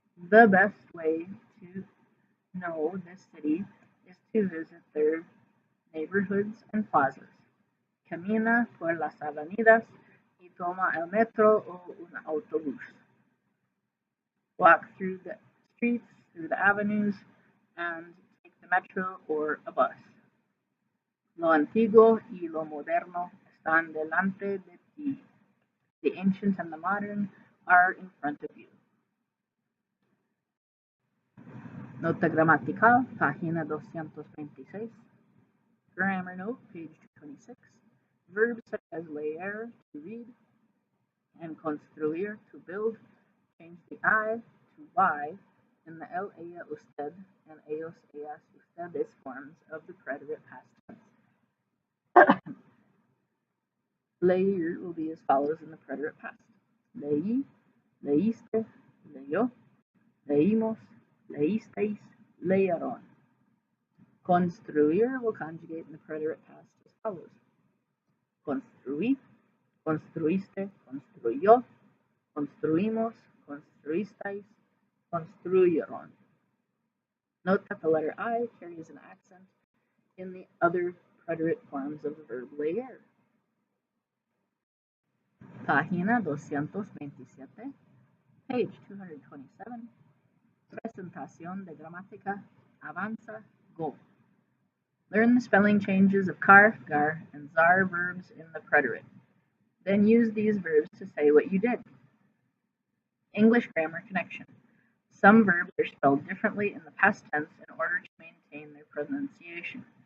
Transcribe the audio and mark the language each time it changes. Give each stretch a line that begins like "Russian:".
English: The best way to know this city is to visit their neighborhoods and plazas.
Spanish: Camina por las avenidas y toma el metro o un autobús.
English: Walk through the streets, through the avenues, and take the metro or a bus.
Spanish: Lo antiguo y lo moderno están delante de ti.
English: The ancient and the modern are in front of you.
Spanish: Nota gramatical, página 226.
English: Grammar note, page 226. Verbs such as leer, to read, and construir, to build, change the I to Y in the él, ella, usted, and ellos, ellas, ustedes forms of the preterite past tense. Leer will be as follows in the preterite past.
Spanish: Leí, leíste, leyó, leímos, leísteis, leyeron.
English: Construir will conjugate in the preterite past as follows.
Spanish: Construí, construiste, construyó, construimos, construisteis, construyeron.
English: Note that the letter I carries an accent in the other preterite forms of the verb leer.
Spanish: Página 227,
English: page 227,
Spanish: presentación de gramática, avanza, go.
English: Learn the spelling changes of car, gar, and zar verbs in the preterite. Then use these verbs to say what you did. English grammar connection. Some verbs are spelled differently in the past tense in order to maintain their pronunciation.